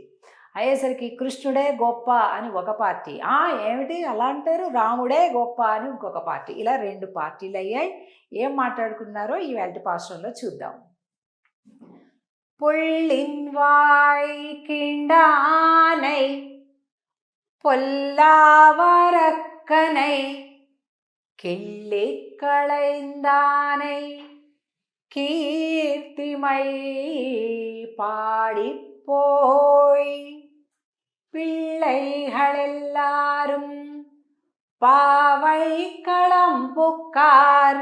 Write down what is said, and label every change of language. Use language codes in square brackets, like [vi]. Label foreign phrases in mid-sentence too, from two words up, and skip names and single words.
[te] అయ్యేసరికి కృష్ణుడే గొప్ప అని ఒక పార్టీ, ఏమిటి అలా అంటారు, రాముడే గొప్ప అని ఇంకొక పార్టీ. ఇలా 2 పార్టీలు అయ్యాయి. ఏం మాట్లాడుకున్నారో ఈ వేల్టి పాశురంలో చూద్దాం. [ta] புள்ளின்வாய் கீண்டானை பொல்லாவரக்கனை கிள்ளி களைந்தானை கீர்த்திமை பாடிப்போய் பிள்ளைகளெல்லாரும் பாவை களம்புக்கார்